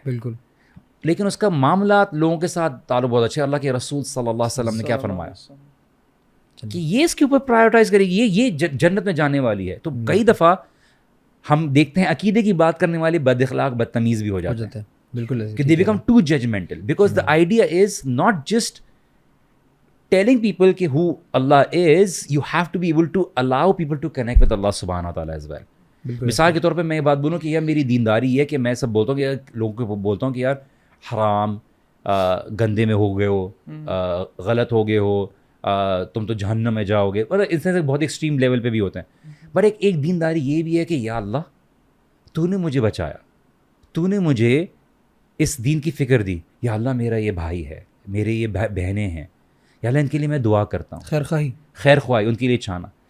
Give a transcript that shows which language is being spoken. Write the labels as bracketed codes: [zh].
[ur] بالکل, لیکن اس کا معاملات لوگوں کے ساتھ تعلق بہت اچھا. اللہ کے رسول صلی اللہ علیہ وسلم نے کیا فرمایا کہ یہ اس کے اوپر پرائیورٹائز کرے گی, یہ جنت میں جانے والی ہے. تو کئی دفعہ ہم دیکھتے ہیں عقیدے کی بات کرنے والے بد اخلاق بدتمیز بھی ہو جاتے ہیں. بالکل, [en] کہ they become too judgmental because the idea is not just telling people کہ who Allah is, you have to be able to allow people to connect with Allah subhanahu wa ta'ala as well. [ur] مثال کے طور پہ میں یہ بات بولوں کہ یار میری دینداری ہے کہ میں سب بولتا ہوں کہ یار لوگوں کو بولتا ہوں کہ یار حرام, گندے میں ہو گئے ہو, غلط ہو گئے ہو, تم تو جہنم میں جاؤ گے. مطلب اس سے بہت ایکسٹریم لیول پہ بھی ہوتے ہیں. بٹ ایک دینداری یہ بھی ہے کہ یا اللہ تو نے مجھے بچایا, تو نے مجھے اس دین کی فکر دی, یا اللہ میرا یہ بھائی ہے, میرے یہ بہنیں ہیں, یا اللہ ان کے لیے میں دعا کرتا ہوں, خیر خواہی ان کے لیے چاہنا.